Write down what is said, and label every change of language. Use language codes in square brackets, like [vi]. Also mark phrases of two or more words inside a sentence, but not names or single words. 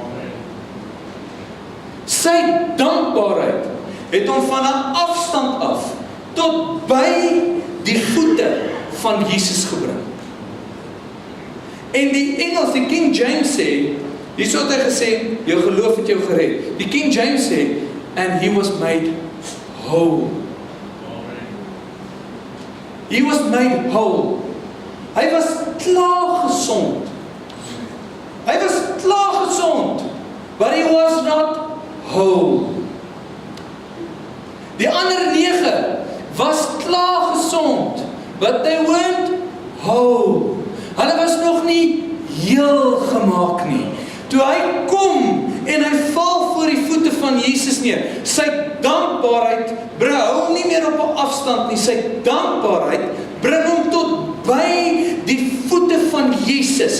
[af] Sy dankbaarheid het hom van 'n afstand af tot by die voete van Jesus gebring. En die Engels, die King James sê, hierso het hy gesê, jou geloof het jou gered. Die King James sê, [en] and he was made whole. He was made whole. [af] Hy was klaar gesond. Hy was klaar gesond, [en] but he was not whole. [af] Die ander 9 was klaar gesond, [en] but they weren't whole. [af] Hulle was nog nie heel gemaak nie. Toe hy kom en hy val voor die voete van Jesus neer, sy dankbaarheid bring hom nie meer op 'n afstand nie, sy dankbaarheid bring hom tot by die voete van Jesus.